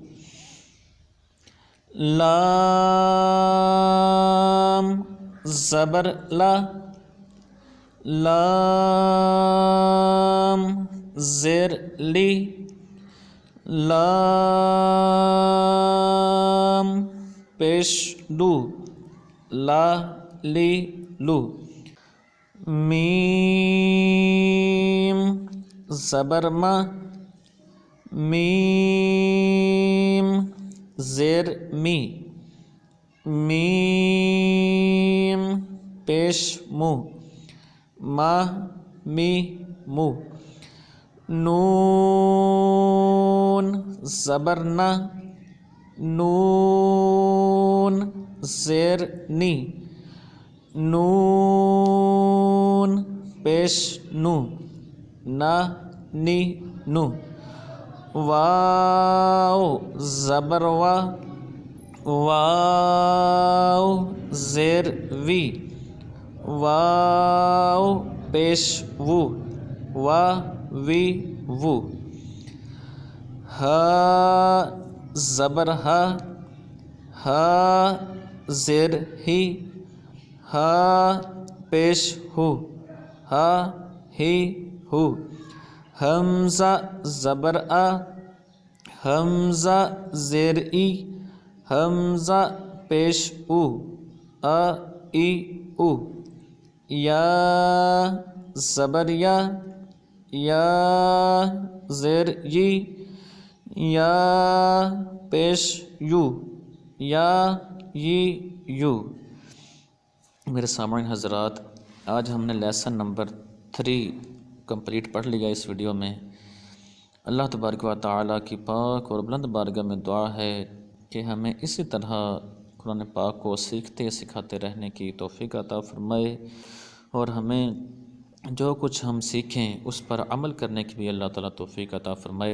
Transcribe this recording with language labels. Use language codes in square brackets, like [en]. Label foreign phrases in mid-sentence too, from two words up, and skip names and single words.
[ur] لام زبر لا، لام زیر لی، لام پیش لو، لا لی لو۔ میم زبر ما، میم زیر می، میم پیش مو، ما می مو، نون زبر نا، نون زیر نی، نون پیش نو، نا نی نو، واو زبر وا، واو زیر وی، واو پیش وو، وا وی وو، ہا زبر ہا، ہا زیر ہی، ہا پیش ہو، ہا ہی ہو، حمزہ زبر آ، حمزہ زیر ای، حمزہ پیش او، آ ای او، یا زبر یا، یا زیر یی، یا پیش یو، یا یی یو۔ میرے سامعین حضرات، آج ہم نے لیسن نمبر 3 کمپلیٹ پڑھ لیا اس ویڈیو میں۔ اللہ تبارک و تعالیٰ کی پاک اور بلند بارگاہ میں دعا ہے کہ ہمیں اسی طرح قرآن پاک کو سیکھتے سکھاتے رہنے کی توفیق عطا فرمائے، اور ہمیں جو کچھ ہم سیکھیں اس پر عمل کرنے کی بھی اللہ تعالیٰ توفیق عطا فرمائے۔